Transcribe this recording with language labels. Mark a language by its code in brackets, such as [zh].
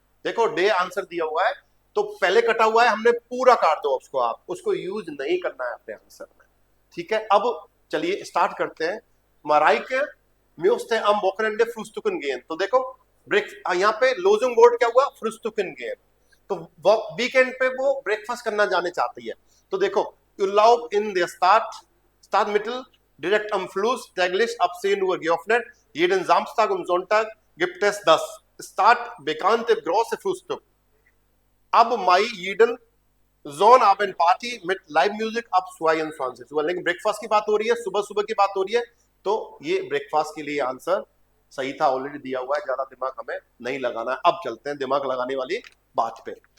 [hi] देखो day answer दिया हुआ है, तो पहले कटा हुआ है, हमने पूरा काट दो उसको, आप उसको यूज नहीं करना है अपने आंसर में। ठीक है, अब चलिए स्टार्ट करते हैं। [de] Mareike müsste am Wochenende frühstücken gehen, [hi] तो देखो ब्रेक, यहाँ पे लोजिंग वर्ड क्या हुआ? [de] frühstücken gehen, [hi] तो वीकेंड पे वो ब्रेकफास्ट करना जाने चाहती है। तो देखो [de] Urlaub in der Stadtmittel direkt am Fluss, täglich ab 10 Uhr geöffnet, jeden Samstag und Sonntag gibt es das bekannte große Frühstück. Ab Mai jeden Sonnabend Party mit Live Music ab 22 Uhr, [hi] लेकिन breakfast की बात हो रही है, सुबह सुबह की बात हो रही है, तो ये ब्रेकफास्ट के लिए आंसर सही था, ऑलरेडी दिया हुआ है, ज्यादा दिमाग हमें नहीं लगाना है। अब चलते हैं दिमाग लगाने वाली बात पे।